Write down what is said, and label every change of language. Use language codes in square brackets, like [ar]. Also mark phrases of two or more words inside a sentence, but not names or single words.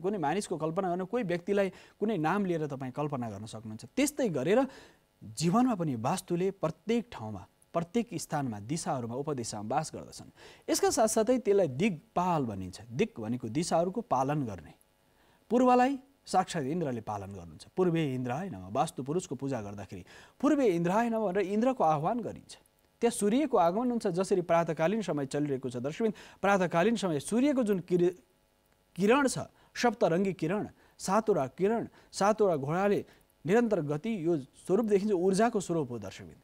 [ne] कुनै मानिसको कल्पना गर्न, कोही व्यक्तिलाई कुनै नाम लिएर तपाईँ कल्पना गर्न सक्नुहुन्छ। त्यस्तै गरेर जीवनमा पनि वास्तुले प्रत्येक ठाउँमा प्रत्येक स्थानमा दिशाहरूमा उपदिशामा बास गर्दछन्। यसका साथसाथै त्यसलाई दिक्पाल भनिन्छ। दिक् भनेको दिशाहरूको पालन गर्ने। पूर्वलाई साक्षात् इन्द्रले पालन गर्नुहुन्छ। [sa] पूर्वे इन्द्राय नमः। [ne] वास्तुपुरुषको पूजा गर्दाखेरि [sa] पूर्वे इन्द्राय नमः [ne] भनेर इन्द्रको आह्वान गरिन्छ। त्यहाँ सूर्यको आगमन हुन्छ। जसरी प्रातःकालीन समय चलिरहेको छ दर्शकबिन, प्रातःकालीन समय सूर्यको जुन किरण छ, सप्तरङ्गी किरण, सातवटा घोडाले निरन्तर गति, यो स्वरूप देखिन्छ ऊर्जाको स्वरूप हो दर्शकबिन।